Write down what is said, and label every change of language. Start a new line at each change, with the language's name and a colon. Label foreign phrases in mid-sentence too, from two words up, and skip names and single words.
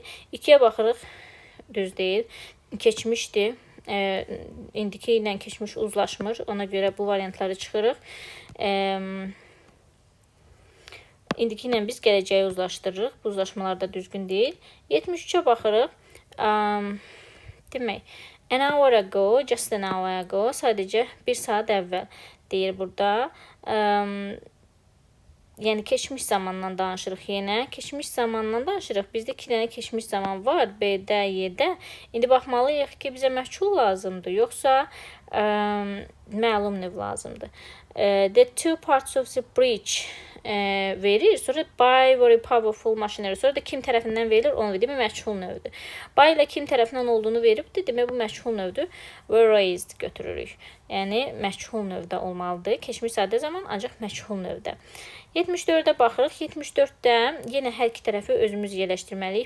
Azerbaijani: 2-yə baxırıq, düz deyil, keçmişdir. İndiki ilə keçmiş uzlaşmır, ona görə bu variantları çıxırıq. İndiki ilə biz gələcəyi uzlaşdırırıq, bu uzlaşmalar da düzgün deyil. 73-ə baxırıq, demək,
English: an hour ago, just an hour ago,
Azerbaijani: sadəcə bir saat əvvəl deyir burada. Yəni, keçmiş zamandan danışırıq yenə. Keçmiş zamandan danışırıq. Bizdə 2 dənə keçmiş zaman var. B-də, Y-də. İndi baxmalıyıq ki, bizə məchul lazımdır, yoxsa məlum növ lazımdır.
English: The two parts of the bridge
Azerbaijani: verir. Sonra
English: by very powerful machinery.
Azerbaijani: Sonra da kim tərəfindən verilir, onu verir. Demək, məchul növdür. By ilə kim tərəfindən olduğunu veribdir. Demək, bu məchul növdür.
English: Were raised
Azerbaijani: götürürük. Yəni, məchul növdə olmalıdır. Keçmiş sadə zaman, ancaq məchul növdə. 74-də baxırıq. 74-də yenə hər iki tərəfi özümüz yerləşdirməliyik.